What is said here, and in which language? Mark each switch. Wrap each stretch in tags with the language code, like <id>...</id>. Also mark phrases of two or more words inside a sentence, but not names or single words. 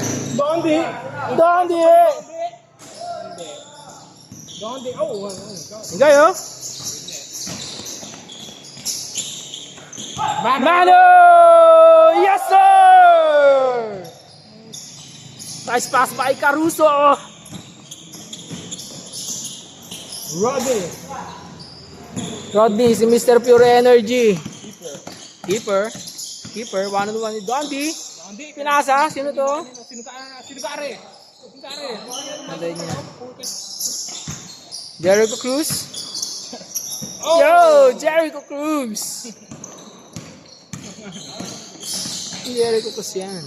<tl>Dondi! Dondi! Dondi! Oh! Hingay oh! Mano!</tl> <en>Yes sir! Nice pass by Caruso!</en> <tl>Rodney, si Mr. Pure Energy. Keeper, 1-on-1 ni Dondi. Pinasa, sino to? Sinugare. Anday niya. Jericho Cruz. Yo, Jericho Cruz. Jericho Cruz yan.</tl>